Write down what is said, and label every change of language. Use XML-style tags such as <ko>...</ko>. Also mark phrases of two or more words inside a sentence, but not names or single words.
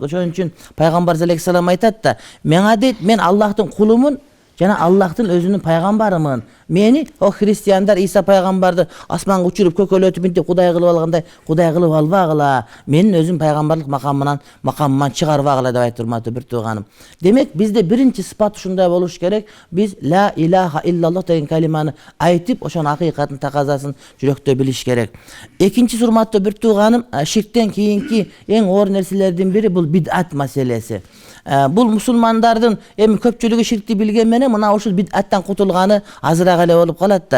<ky>Ошон үчүн пайгамбар алейхиссалам айтат да, меңа дейт, мен Аллахтын кулумун жана Аллахтын өзүнүн пайгамбарымын. Мени о христиандар Иса пайгамбарды асманга учуруп көкөлөтүп мынтип кудай кылып алгандай кудай кылып албагыла. Менин өзүм пайгамбарлык макамыман чыгарбагыла деп айтты урматтуу бир тууганым. Демек бизде биринчи сыпат ушундай болуш керек. Биз</ky> <ar>لا إله إلا الله</ar> <ky>деген калиманы айтып, ошонун акыйкатын таказасын жүрөктө билиш керек. Экинчи урматтуу бир тууганым, ширктен кийинки эң оор нерселердин бири бул бидат маселеси. Бул мусулмандардын эми көпчүлүгү ширкти билген менен мына ушул бидаттан кутулганы азыраак эле болуп калат да.</ky>